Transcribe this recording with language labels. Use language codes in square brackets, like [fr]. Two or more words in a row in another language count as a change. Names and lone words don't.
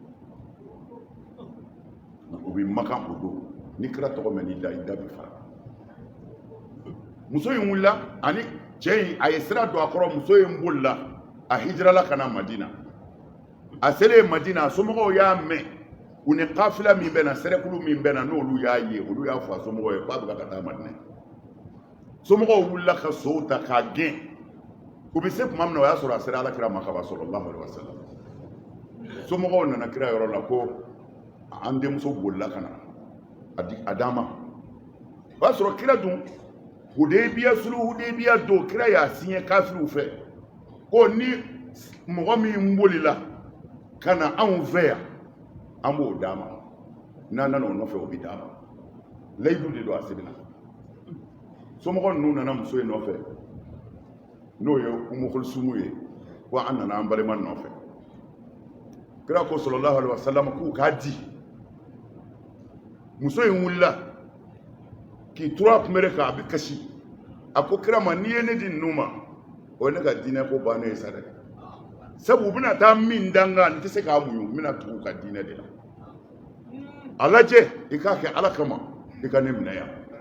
[bm] u bɛ makan o don ni kira tɔgɔ mɛn n'i da i da bɛ fara muso in wulila ani cɛ in a ye sira don a kɔrɔ muso in bolila a hijirala ka na Madina a selen Madina a somɔgɔw y'a mɛn u ni kafila min bɛ na sɛrɛkulu min bɛ na n'olu y'a ye olu y'a fɔ a somɔgɔw ye k'a bɛ ka taa Madina somɔgɔw wulila ka sow ta k'a gɛn u bɛ se tuma min na o y'a sɔrɔ a sera alakira ma kaban [ar] صلى الله عليه وسلم [bm] somɔgɔw nana kira yɔrɔ la ko an denmuso bolila ka na a d'an ma o y'a sɔrɔ kira dun Hudaybiya sulhu Hudaybiya do kira ya signé kafiru fɛ ko ni mɔgɔ min bolila kana anw fɛ yan an b'o d'a ma n'an nana o nɔfɛ o bɛ d'a ma layidu de don a sɛbɛnna somɔgɔ ninnu nana muso in nɔfɛ n'o ye Umu Kulsumu ye ko an nana an balima nɔfɛ kira ko [ar] صلى الله عليه وسلم [bm] k'u k'a di muso in wulila k'i tura kunbere kan a bɛ kasi a ko kira ma n'i ye ne di ninnu ma o ye ne ka diinɛ ko bannen ye sa dɛ sabu u bɛna taa min da n kan n tɛ se k'a muɲu n bɛna tugu u ka diinɛ de la a lajɛ i k'a kɛ ala kama i ka ne minɛ yan